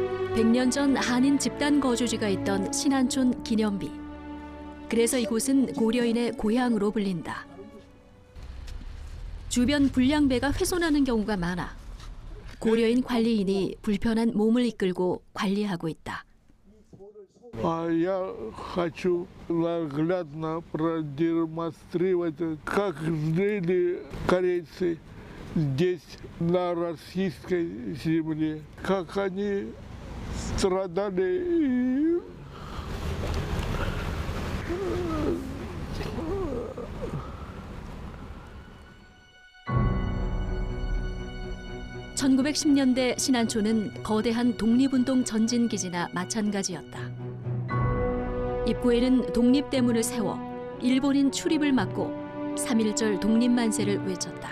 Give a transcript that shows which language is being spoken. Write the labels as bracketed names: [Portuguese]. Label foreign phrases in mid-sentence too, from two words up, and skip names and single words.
[Korean] 100년 전 한인 집단 거주지가 있던 신안촌 기념비. 그래서 이곳은 고려인의 고향으로 불린다. 주변 불량배가 훼손하는 경우가 많아 고려인 관리인이 불편한 몸을 이끌고 관리하고 있다. [Russian] Я хочу наглядно продемонстрировать, как жили корейцы здесь, на российской земле, как они страдали. [Korean] 1910년대 신안촌은 거대한 독립운동 전진기지나 마찬가지였다. 입구에는 독립대문을 세워 일본인 출입을 막고 3.1절 독립만세를 외쳤다.